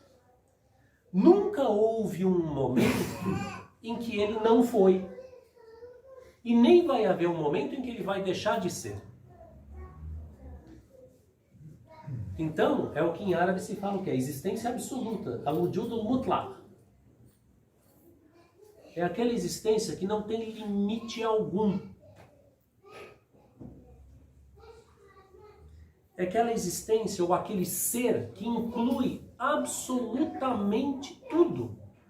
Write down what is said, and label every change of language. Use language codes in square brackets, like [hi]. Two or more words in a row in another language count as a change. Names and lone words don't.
[pt] Nunca houve um momento em que ele não foi. E nem vai haver um momento em que ele vai deixar de ser. Então, é o que em árabe se fala, que é a existência absoluta, [ar] الوجود المطلق. [pt] É aquela existência que não tem limite algum. É aquela existência ou aquele ser que inclui absolutamente tudo.